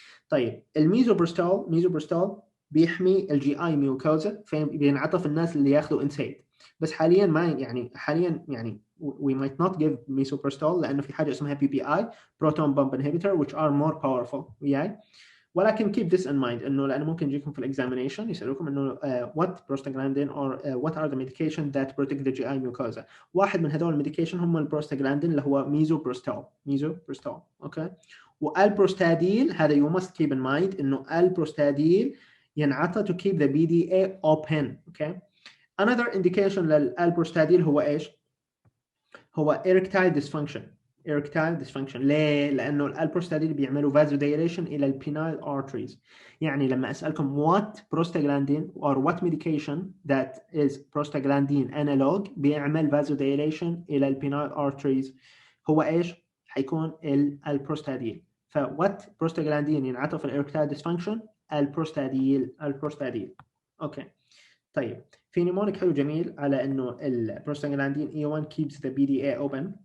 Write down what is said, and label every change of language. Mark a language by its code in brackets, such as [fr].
[ar] طيب الميزوبروستول بيحمي الجي اي ميوكوزا، بينعطى في الناس اللي ياخذوا انسيد. بس حاليا ما يعني [en] we might not give misoprostol [ar] لانه في حاجه اسمها [en] PPI proton pump inhibitor which are more powerful وياي. [ar] ولكن [en] keep this in mind [ar] انه لانه ممكن يجيكم في الاكزامينيشن يسالوكم انه [en] what prostaglandin or what are the medication that protect the GI mucosa. [ar] واحد من هذول الميديكيشن هم البروستاجلاندين اللي هو ميزوبروستول اوكي. [en] والبروستاديل هذا you must keep in mind [ar] انه البروستاديل ينعطى [en] to keep the BDA open. Okay. another indication للبروستاديل [ar] هو ايش؟ هو [en] erectile dysfunction. [ar] ليه؟ لأنه البروستاديل بيعملوا vasodilation إلى الpenile arteries. يعني لما أسألكم [en] what prostaglandin or what medication that is prostaglandin analog بيعمل vasodilation إلى الpenile arteries [ar] هو إيش؟ حيكون البروستاديل. [en] ف what prostaglandin [ar] ينعطى في [en] erectile dysfunction؟ البروستاديل. Okay. [ar] طيب في نمونك حلو جميل على انه البروستاجلاندين E1 [en] keeps the BDA open.